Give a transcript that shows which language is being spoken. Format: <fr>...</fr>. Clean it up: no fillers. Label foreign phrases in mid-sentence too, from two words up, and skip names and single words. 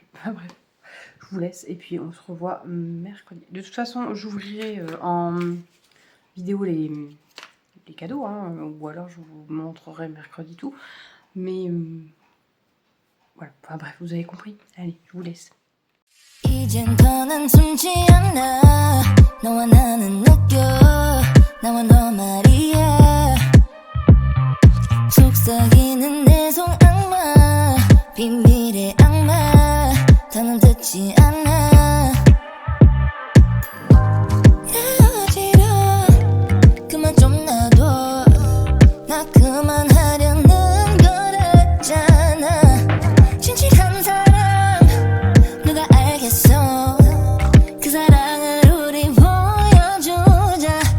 <fr>Enfin, bref, je vous laisse et puis on se revoit mercredi. De toute façon, j'ouvrirai en vidéo les cadeaux, hein, ou alors je vous montrerai mercredi tout. Mais voilà, enfin bref, vous avez compris. Allez, je vous laisse.</fr> <ko>이젠 더는 숨지 않아 너와 나는 느껴 나와 너 말이야 속삭이는 내 손악마 비밀의 악마 더는 듣지 않아 헤어지려 그만 좀 놔둬 나 그만하려는 거랬잖아 진실한 사람 누가 알겠어 그 사랑을 우리 보여주자</ko>